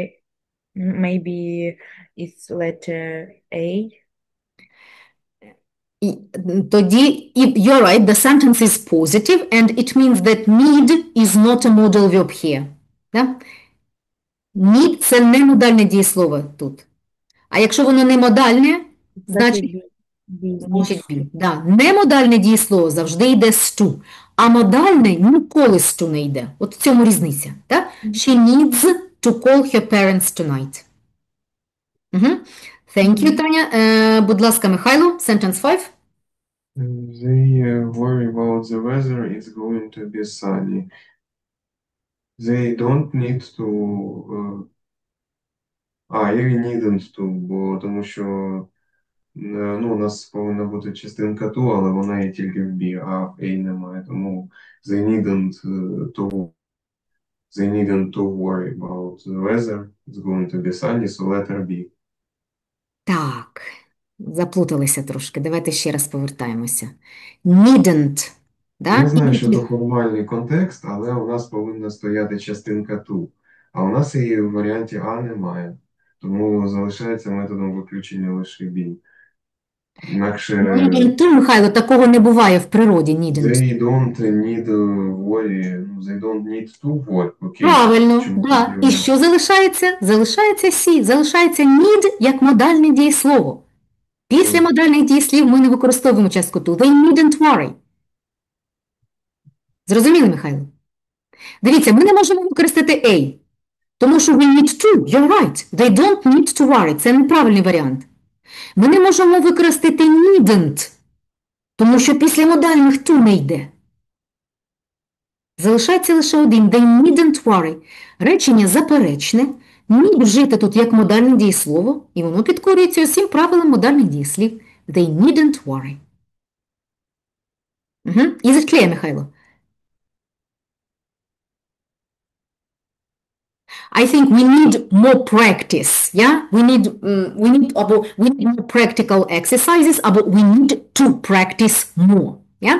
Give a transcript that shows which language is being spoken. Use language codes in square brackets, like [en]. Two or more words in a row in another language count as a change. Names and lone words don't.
[en] Maybe it's letter A. Тоді, you're right, the sentence is positive and it means that need is not a modal verb here. [uk] Да? Need – це не модальне дієслово тут. А якщо воно не модальне, значить B. be. Да. Немодальне дієслово завжди йде з to. а модальне ніколи з to не йде. От в цьому різниця. Так? [en] She needs to call her parents tonight. Thank you, [uk] Таня. Будь ласка, Михайло, [en] sentence 5. They worry about the weather. It's going to be sunny. They don't need to. [uk] І [en] needn't to, [uk] бо тому що у нас повинна бути частинка to, але вона є тільки в be, а в A немає. Тому [en] they needn't to worry about the weather. It's going to be sunny, so letter B. [uk] Так, заплуталися трошки. Давайте ще раз повертаємося. Needn't. Да? Я знаю, що це формальний контекст, але у нас повинна стояти частинка to. А у нас її в варіанті А немає. Тому залишається методом виключення лише B. Інакше [en] Needn't to, [uk] Михайло, такого не буває в природі. Needn't. [en] they don't need worry, they don't need to work. [uk] Окей. Правильно, Чому да. тоді І що залишається? Залишається C. Залишається need як модальне дієслово. Після модальних дієслів ми не використовуємо частку to. [en] They needn't worry. [uk] Зрозуміли, Михайло? Дивіться, ми не можемо використати A, тому що [en] we need to. You're right. They don't need to worry. [uk] Це неправильний варіант. Ми не можемо використати needn't, тому що після модальних to не йде. Залишається лише один. [en] They needn't worry. [uk] Речення заперечне. Need вжити тут як модальне дієслово, і воно підкорюється усім правилам модальних дієслів. [en] They needn't worry. Is it clear, Михайло? I think we need more practice, yeah? We need more practical exercises, but we need to practice more, yeah?